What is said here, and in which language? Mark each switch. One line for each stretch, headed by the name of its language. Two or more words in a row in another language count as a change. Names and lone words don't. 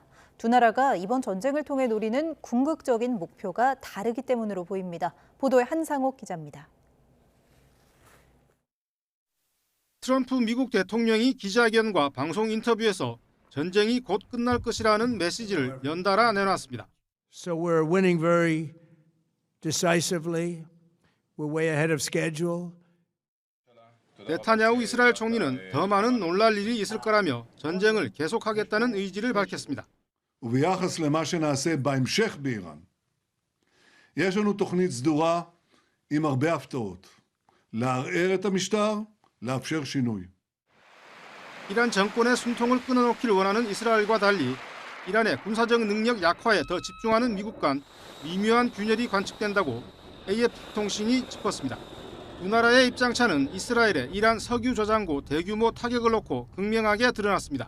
Korean: 두 나라가 이번 전쟁을 통해 노리는 궁극적인 목표가 다르기 때문으로 보입니다. 보도에 한상옥 기자입니다. 트럼프 미국 대통령이 기자회견과 방송 인터뷰에서 전쟁이 곧 끝날 것이라는 메시지를 연달아 내놨습니다.
English: So we're winning very decisively. We're way ahead of schedule.
Korean: 네타냐후 이스라엘 총리는 더 많은 놀랄 일이 있을 거라며 전쟁을 계속하겠다는 의지를 밝혔습니다.
Hebrew: וביחס למה שנעשה בהמשך באיראן, יש לנו תוכנית סדורה עם הרבה הפתעות. לערער את המשטר, לאפשר שינוי.
Korean: 이란 정권의 숨통을 끊어놓기를 원하는 이스라엘과 달리 이란의 군사적 능력 약화에 더 집중하는 미국 간 미묘한 균열이 관측된다고 AF통신이 짚었습니다. 두 나라의 입장차는 이스라엘의 이란 석유 저장고 대규모 타격을 놓고 극명하게 드러났습니다.